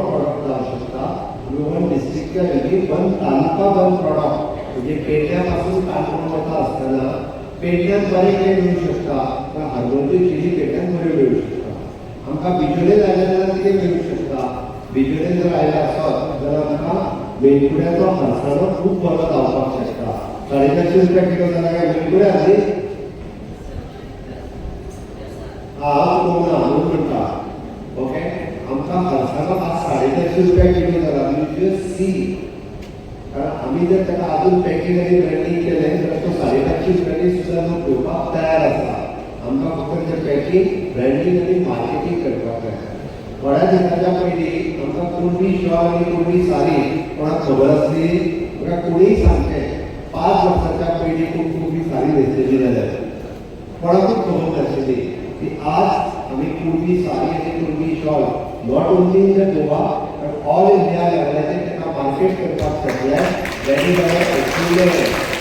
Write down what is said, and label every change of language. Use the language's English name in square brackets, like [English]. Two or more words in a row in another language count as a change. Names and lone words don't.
[Konkani] प्रॉडक्ट जावंक शकता आमी 1 डिस्ट्रिक्टच्या वेगळी 1 तालुका 1 प्रॉडक्ट म्हणजे पेडण्या पासून काणकोण वता आसतना पेडण्यात बरें कितें मेळूं शकता तर हरभऱ्याची चिली पेडण्यात बऱ्यो मेळूं शकता आमकां बिचोले जाय जाल्यार कितें मेळूं शकता बिचोले जर आयले आसत जाल्यार आमकां मेणकुड्याचो हरसाणो खूब बरो जावपाक शकता 450 रुपया किलो जाल्यार काय मेणकुड्या न्ही म्हणून म्हणटा ओके आमकां हरसाणो आज 450 रुपया किलो जाला [English] you just see [Marathi] कारण आम्ही जर त्याला अजून पॅकिंग आणि ब्रँडिंग केलें [Konkani] तर तो 550 रुपयांनी सुद्धा लोक घेवपाक तयार आसा आमकां फक्त तें पॅकिंग ब्रँडिंग आणि मार्केटिंग करपाक जाय थोड्या दिसाच्या पयलीं आमकां कुणबी शॉल आनी कुणबी साडी कोणाक खबर आसली म्हाका कोणीय सांगचें 5 वर्सांच्या पयलीं कुणबी साडी न्हेसलेली जाल्यार कोणाकूच खबर नाशिल्ली की आज आमी कुणबी साडी आनी कुणबी शॉल [English] not only in the Goa but all India [Konkani] लेवलाचेर ताका मार्केट करपाक शकले रेडी जाल्यार एक्सपिरियन्स